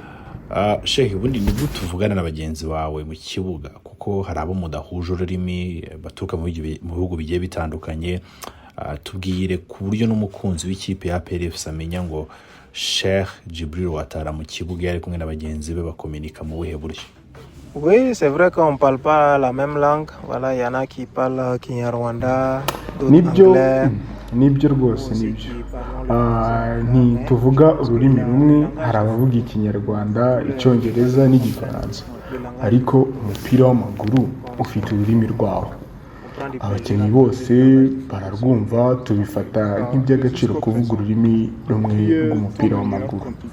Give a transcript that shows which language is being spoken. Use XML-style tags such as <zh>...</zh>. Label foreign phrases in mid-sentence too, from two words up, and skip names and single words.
<rw>Sheikh, ubundi nibwo tuvugana na bagenzi bawe mu kibuga, kuko hari abo mudahuje ururimi baturuka mu bihugu bigiye bitandukanye, tubwire ku buryo n'umukunzi w'ikipe ya APR FC amenya ngo Cheikh Djibril Ouattara mu kibuga yari kumwe na bagenzi be bakomunika mu buhe buryo?</rw> <fr>Oui, c'est vrai qu'on ne parle pas la même langue. Voilà, il y en a qui parlent Kinyarwanda, d'autres anglais.</fr> <rw>Nibyo rwose, nibyo. Ntituvuga ururimi rumwe, hari abavuga Ikinyarwanda, Icyongereza n'Igifaransa, ariko umupira w'amaguru ufite ururimi rwawo. Abakinnyi bose bararwumva, tubifata nk'iby'agaciro kuvuga ururimi rumwe rw'umupira w'amaguru.</rw>